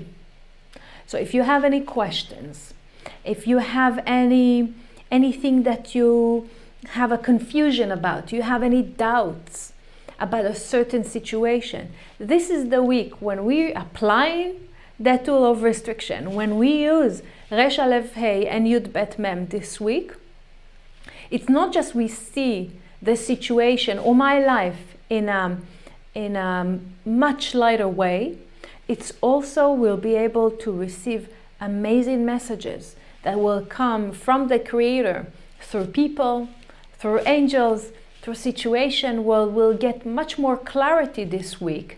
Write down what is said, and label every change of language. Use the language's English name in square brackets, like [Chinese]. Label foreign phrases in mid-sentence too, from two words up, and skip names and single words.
[English] So if you have any questions, if you have anything that you have a confusion about, you have any doubts about a certain situation, this is the week when we're applying that tool of restriction. When we use ר.א.ה and י.ב.מ this week, it's not just we see the situation or my life in a much lighter way, it's also we'll be able to receive amazing messages that will come from the Creator through people, through angels, through situation where we'll get much more clarity this week.